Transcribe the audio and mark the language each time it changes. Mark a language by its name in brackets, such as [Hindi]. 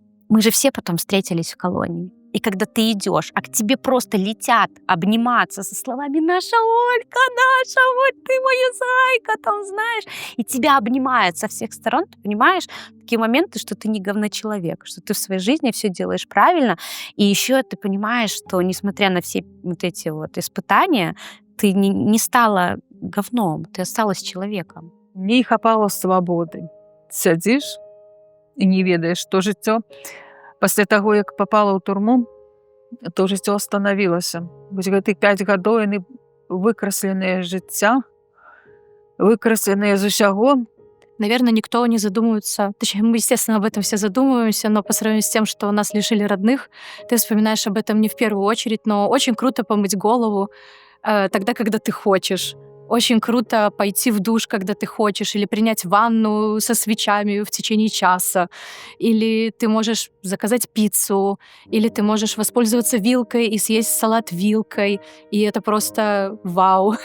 [Russian] Мы же все потом встретились в колонии. И когда ты идешь, а к тебе просто летят обниматься со словами «Наша Олька, наша, вот ты моя зайка», там, знаешь, и тебя обнимают со всех сторон, ты понимаешь, такие моменты, что ты не говночеловек, что ты в своей жизни все делаешь правильно, и еще ты понимаешь, что несмотря на все вот эти вот испытания, ты не стала говном, ты осталась человеком. [Belarusian] Мне не хапало свабоды. Сядзіш і не ведаеш, што жыццё пасля таго, як папала ў турму, то жыццё остановілася. Вось гэтых 5 гадоў яны выкрасленыя жыцця, выкрасленыя з усяго. [Russian] Наверное, никто не задумывается. Точнее, мы, естественно, об этом все задумываемся, но по сравнению с тем, что нас лишили родных, ты вспоминаешь об этом не в первую очередь, но очень круто помыть голову тогда, когда ты хочешь. Очень круто пойти в душ, когда ты хочешь, или принять ванну со свечами в течение часа, или ты можешь заказать пиццу, или ты можешь воспользоваться вилкой и съесть салат вилкой, и это просто вау.